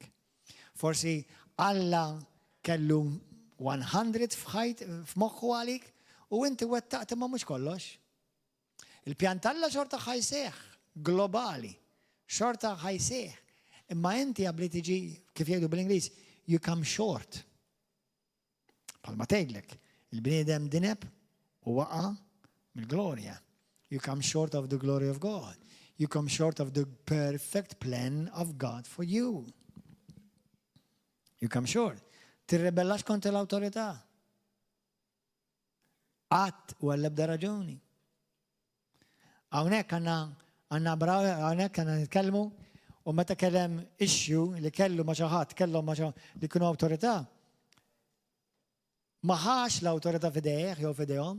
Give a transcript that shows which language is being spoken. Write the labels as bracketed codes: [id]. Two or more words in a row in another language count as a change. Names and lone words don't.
[mt] Forsi Alla kellu 100 f'moħħu għalik u inti wettaqt imma mhux kollox. Il-pjan tal-Alla xorta ħajseħ globali, xorta ħajseħ. Imma inti għabli tiġi, kif jgħidu bil-Ingliż, [en] you come short. [mt] Palma tgħidlek, il-bniedem dineb u waqa' mill-glorja. [en] You come short of the glory of God. You come short of the perfect plan of God for you. You come short. [mt] Tirrebellax kontra l-awtorità. Qatt u għall-ebda raġuni. Hawnhekk għandna nitkellmu u meta kellem issue li kellu ma' xi ħadd, kellhom ma' li kienu awtorità, ma ħax l-awtorità f'idejh jew f'idejhom.